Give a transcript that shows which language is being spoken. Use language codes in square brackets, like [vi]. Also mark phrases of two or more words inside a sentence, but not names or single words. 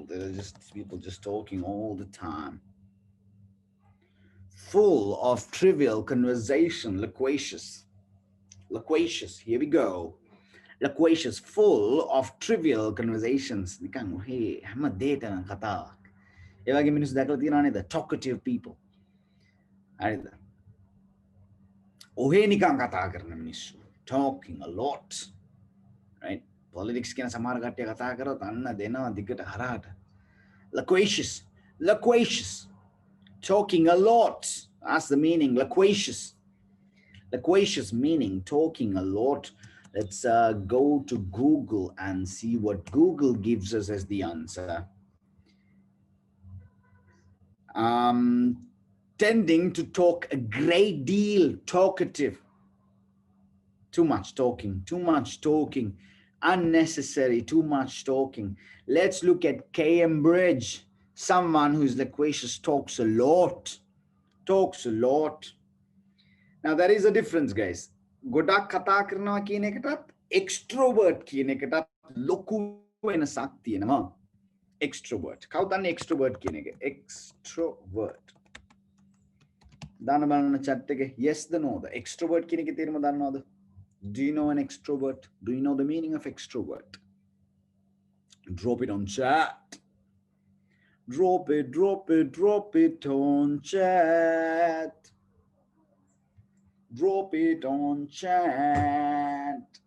[en] They're just people just talking all the time. Full of trivial conversation, loquacious. Loquacious, here we go. Loquacious, full of trivial conversations. Nikan, hey, hama data ng kata. [si] ඒ වගේ මිනිස්සු දැකලා තියෙනවා නේද? [en] Talkative people. [si] හරිද? ඔහේ නිකන් කතා කරන මිනිස්සු. [en] Talking a lot. [si] Right? Politics කියන සමහර කට්ටිය කතා කරොත් අන්න දෙනවා දිගට හරහට. [en] Loquacious. Loquacious. Talking a lot. That's the meaning. Loquacious. Loquacious meaning talking a lot. Let's go to Google and see what Google gives us as the answer. Tending to talk a great deal, talkative. Too much talking, unnecessary, too much talking. Let's look at Cambridge. Someone who's loquacious talks a lot. Talks a lot. Now there is a difference, guys. [si] ගොඩක් කතා කරනවා කියන එකටත් extrovert කියන එකටත් ලොකු වෙනසක් තියෙනවා. Extrovert. කවුද දන්නේ extrovert කියන එක? Extrovert. දාන්න බලන්න chat එකේ yes ද no ද? Extrovert කියන එකේ තේරුම දන්නවද? [en] Do you know an extrovert? Do you know the meaning of extrovert? Drop it on chat. Drop it, drop it, drop it on chat. Drop it on chat.